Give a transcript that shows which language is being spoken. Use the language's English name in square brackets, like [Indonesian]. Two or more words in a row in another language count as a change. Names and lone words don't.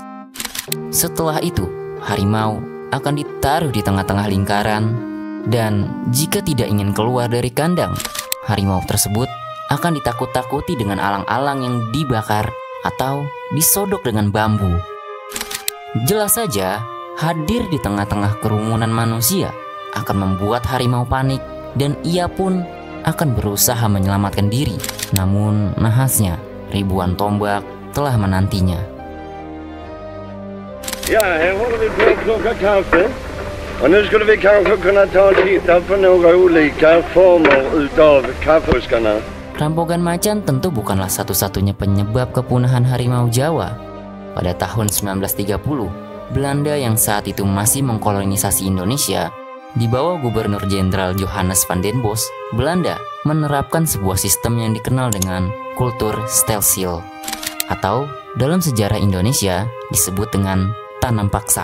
[Indonesian] Setelah itu, harimau akan ditaruh di tengah-tengah lingkaran, dan jika tidak ingin keluar dari kandang, harimau tersebut akan ditakut-takuti dengan alang-alang yang dibakar atau disodok dengan bambu. Jelas saja, hadir di tengah-tengah kerumunan manusia akan membuat harimau panik dan ia pun akan berusaha menyelamatkan diri. Namun nahasnya, ribuan tombak telah menantinya. [Swedish] Ja, här håller vi på att plocka kaffe. Och nu skulle vi kanske kunna ta och titta på några olika former utav kaffebuskarna. [Indonesian] Rampogan Macan tentu bukanlah satu-satunya penyebab kepunahan harimau Jawa. Pada tahun 1930, Belanda yang saat itu masih mengkolonisasi Indonesia, di bawah Gubernur Jenderal Johannes van den Bos, Belanda menerapkan sebuah sistem yang dikenal dengan [Dutch] kultur stelsel, [Indonesian] atau dalam sejarah Indonesia disebut dengan tanam paksa.